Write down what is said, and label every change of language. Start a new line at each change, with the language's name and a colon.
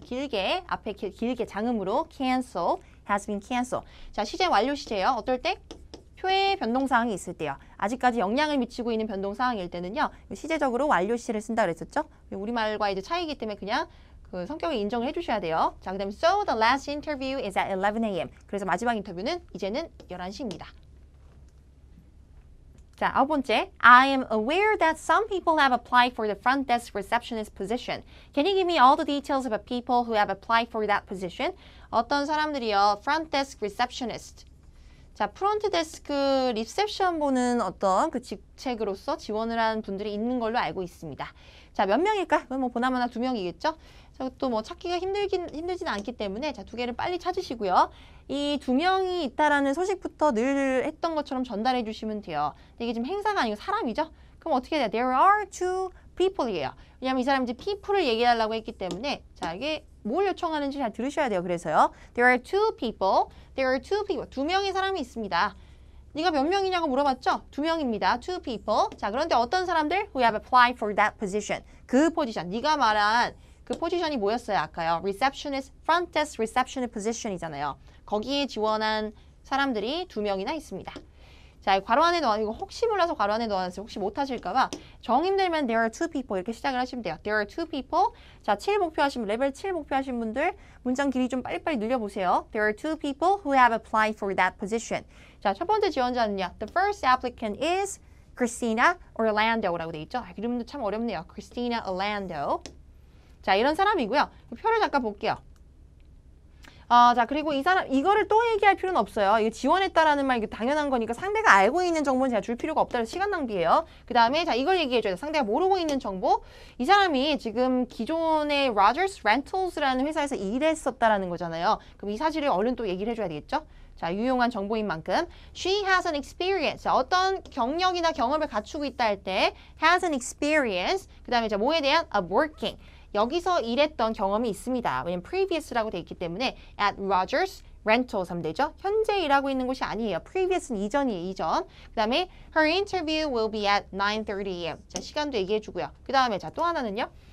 Korean: 길게, 앞에 길게 장음으로 cancel.
English: Has been cancelled.
Korean: 자, 시제 완료 시제요. 어떨 때? 표에 변동사항이 있을 때요. 아직까지 영향을 미치고 있는 변동사항일 때는요. 시제적으로 완료 시제를 쓴다 그랬었죠. 우리말과 이제 차이기 때문에 그냥 그 성격을 인정을 해주셔야 돼요. 자, 그 다음에
English: So the last interview is at 11 a.m.
Korean: 그래서 마지막 인터뷰는 이제는 11시입니다. 자, 9번째.
English: I am aware that some people have applied for the front desk receptionist position. Can you give me all the details about people who have applied for that position?
Korean: 어떤 사람들이요.
English: front desk receptionist.
Korean: 자, 프론트 데스크 리셉션 보는 어떤 그 직책으로서 지원을 한 분들이 있는 걸로 알고 있습니다. 자, 몇 명일까? 그건 뭐 보나마나 2명이겠죠? 자, 또 뭐 찾기가 힘들진 않기 때문에 자, 2개를 빨리 찾으시고요. 이 2명이 있다라는 소식부터 늘 했던 것처럼 전달해 주시면 돼요. 근데 이게 지금 행사가 아니고 사람이죠? 그럼 어떻게 해야 돼요?
English: There are two people이에요.
Korean: 왜냐면 이 사람이 이제 people을 얘기하려고 했기 때문에 자, 이게 뭘 요청하는지 잘 들으셔야 돼요. 그래서요.
English: There are two people. There are two people.
Korean: 2명의 사람이 있습니다. 네가 몇 명이냐고 물어봤죠? 2명입니다.
English: Two people.
Korean: 자, 그런데 어떤 사람들?
English: Who have applied for that position.
Korean: 그 포지션. 네가 말한 그 포지션이 뭐였어요? 아까요.
English: Receptionist, front desk receptionist position이잖아요.
Korean: 거기에 지원한 사람들이 2명이나 있습니다. 자, 괄호 안에 넣어, 이거 혹시 몰라서 괄호 안에 넣어놨어요. 혹시 못하실까봐 정 힘들면
English: there are two people
Korean: 이렇게 시작을 하시면 돼요.
English: There are two people.
Korean: 자, 7 목표하신 분, 레벨 7 목표하신 분들 문장 길이 좀 빨리빨리 늘려보세요.
English: There are two people who have applied for that position.
Korean: 자, 첫 번째 지원자는요.
English: The first applicant is Christina Orlando라고 돼 있죠.
Korean: 이름도 참 어렵네요. Christina Orlando. 자, 이런 사람이고요. 표를 잠깐 볼게요. 자, 그리고 이 사람, 이거를 또 얘기할 필요는 없어요. 이거 지원했다라는 말, 이게 당연한 거니까 상대가 알고 있는 정보는 제가 줄 필요가 없다는 시간 낭비예요. 그 다음에, 자, 이걸 얘기해줘야 돼요. 상대가 모르고 있는 정보. 이 사람이 지금 기존의 Rogers Rentals라는 회사에서 일했었다라는 거잖아요. 그럼 이 사실을 얼른 또 얘기를 해줘야 되겠죠? 자, 유용한 정보인 만큼.
English: She has an experience.
Korean: 자, 어떤 경력이나 경험을 갖추고 있다 할 때,
English: has an experience.
Korean: 그 다음에, 자, 뭐에 대한? of working. 여기서 일했던 경험이 있습니다. 왜냐면 previously,라고 돼 있기 때문에 at Rogers Rentals 하면 되죠. 현재 일하고 있는 곳이 아니에요. previous는 이전이에요. 이전.
English: 그 다음에 her interview will be at 9:30 a.m.
Korean: 자, 시간도 얘기해 주고요. 그 다음에 자, 또 하나는요.